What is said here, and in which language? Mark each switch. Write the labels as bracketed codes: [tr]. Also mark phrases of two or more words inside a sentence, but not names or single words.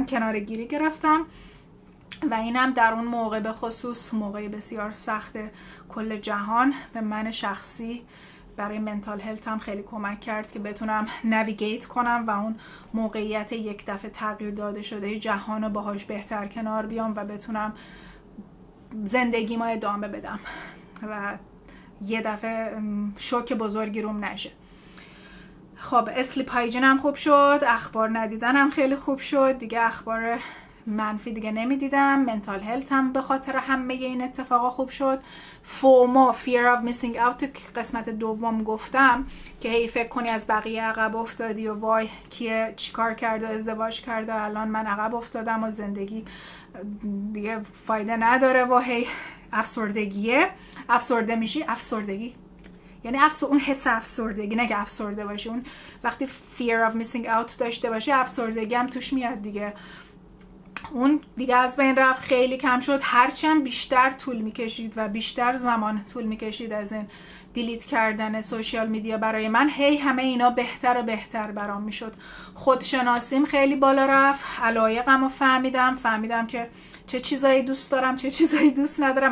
[fa] کنارگیری گرفتم و اینم در اون موقع به خصوص موقع بسیار سخت کل جهان به من شخصی برای [en] mental health [fa] هم خیلی کمک کرد که بتونم نویگیت کنم و اون موقعیت یک دفعه تغییر داده شده جهان رو باهاش بهتر کنار بیام و بتونم زندگی ما ادامه بدم و یه دفعه شوک بزرگی روم نشه. خب [en] sleep hygiene [fa] خوب شد، اخبار ندیدنم خیلی خوب شد، دیگه اخبار منفی دیگه نمیدیدم. [en] mental health [fa] هم به خاطر همه این اتفاقا خوب شد. فومو [en] fear of missing out [fa] تو قسمت دوم گفتم که هی فکر کنی از بقیه عقب افتادی و وای کیه چیکار کرده ازدواج کرده الان من عقب افتادم و زندگی دیگه فایده نداره و هی افسردگیه، افسرده میشی. افسردگی یعنی اون حس افسردگی، نه که افسرده باشی، اون وقتی [en] fear of missing out [fa] داشته باشی افسردگی هم توش میاد دیگه. اون دیگه از بین رفت، خیلی کم شد. هرچند بیشتر طول میکشید و بیشتر زمان طول میکشید از این دیلیت کردن [en] social media [fa] برای من، هی همه اینا بهتر و بهتر برام میشد. خودشناسیم خیلی بالا رفت، علایقم رو فهمیدم که چه چیزایی دوست دارم چه چیزایی دوست ندارم.